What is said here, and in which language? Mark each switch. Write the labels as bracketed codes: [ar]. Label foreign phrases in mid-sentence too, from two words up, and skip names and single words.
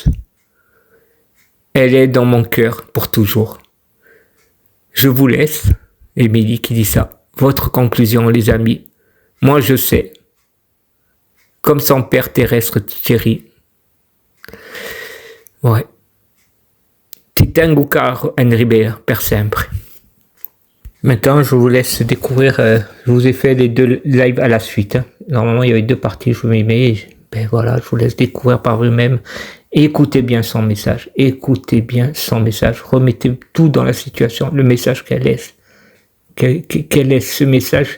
[fr] Elle est dans mon cœur pour toujours. Je vous laisse, Émilie qui dit ça. Votre conclusion, les amis. Moi, je sais. Comme son père terrestre Thierry. Ouais. [it] Ti tengo caro Henry per sempre. [fr] Maintenant, je vous laisse découvrir. Je vous ai fait les 2 lives à la suite. Hein. Normalement, il y avait 2 parties. Je vous mets. Ben voilà, je vous laisse découvrir par vous-même. Écoutez bien son message. Écoutez bien son message. Remettez tout dans la situation. Le message qu'elle laisse. Qu'elle laisse ce message.